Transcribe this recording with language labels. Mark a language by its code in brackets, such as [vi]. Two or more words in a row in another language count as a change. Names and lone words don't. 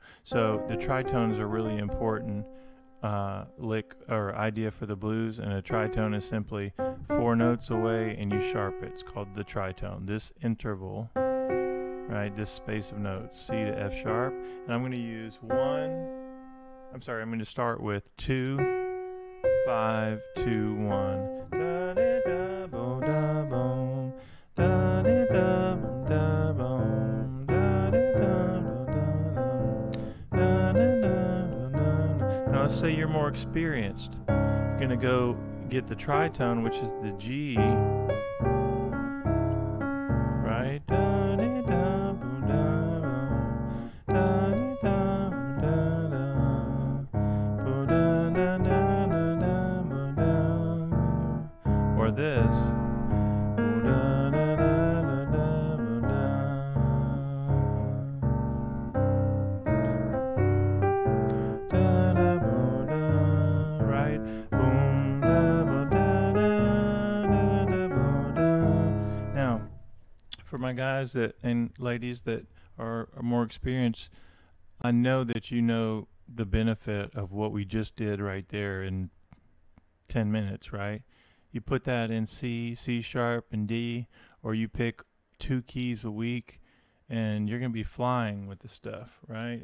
[en] So the tritones are really important lick or idea for the blues, and a tritone is simply 4 notes away and you sharp it. It's called the tritone. This interval, right, this space of notes, C to F sharp, and I'm going to use I'm going to start with 2, 5, 2, 1. Da da da bo da bom, da da da bom da bom, da da da da da da. Now let's say you're more experienced. You're gonna go get the tritone, which is the G, right? Da da da bo da bom, da da da bo da da, bo da da da da da bo da, or this. Bo da da da da da bo da, da da bo da, right? Boom da bo da da da bo da. Now, for my guys that and ladies that are more experienced, I know that you know the benefit of what we just did right there in 10 minutes, right? You put that in C, C sharp, and D, or you pick 2 keys a week, and you're going to be flying with the stuff, right?